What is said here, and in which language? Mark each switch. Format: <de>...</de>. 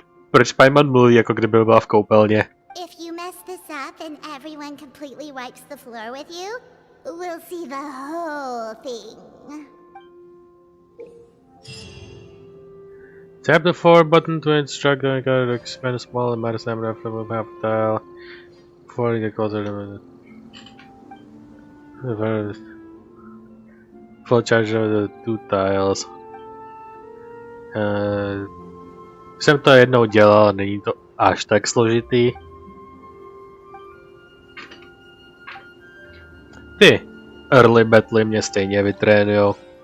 <cs>Proč Paimon mluví, jako kdyby byla v koupelně?</cs> <en>If you mess this up and everyone completely wipes the floor with you, we'll see the whole thing. Tap the forward button to instruct the guy to expand a small amount of stamina from a half tile before you get closer to the full charge of the 2 tiles.</en> <cs>Jsem to jednou dělal, není to až tak složitý. Ty</cs> <en>early battle</en> <cs>mě stejně vytrénujou.</cs>